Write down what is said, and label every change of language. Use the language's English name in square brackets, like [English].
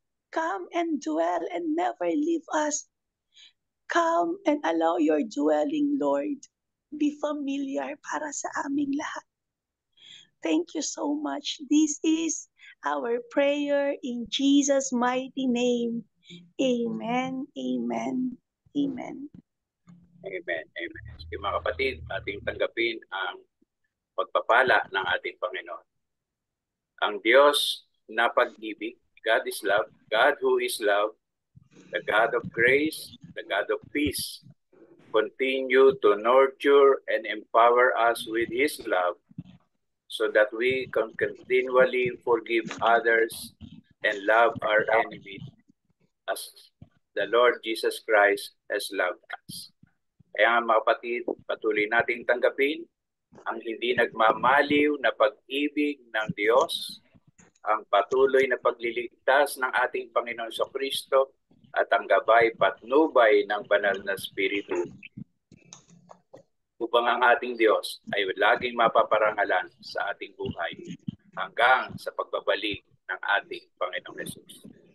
[English] Come and dwell and never leave us. Come and allow your dwelling, Lord, be familiar [Filipino] para sa aming lahat. [English] Thank you so much. This is our prayer in Jesus' mighty name. Amen, amen, amen. Amen. Amen. [Filipino] Sige mga kapatid, ating tanggapin ang pagpapala ng ating Panginoon. Ang Diyos na pag-ibig, [English] God is love, God who is love, the God of grace, the God of peace, continue to nurture and empower us with His love so that we can continually forgive others and love our enemies as the Lord Jesus Christ has loved us. [Filipino] Kaya mga kapatid, patuloy nating tanggapin ang hindi nagmamaliw na pag-ibig ng Diyos, ang patuloy na pagliligtas ng ating Panginoon Kristo, at ang gabay patnubay ng banal na Espiritu, upang ang ating Diyos ay laging mapaparangalan sa ating buhay hanggang sa pagbabalik ng ating Panginoong Jesus.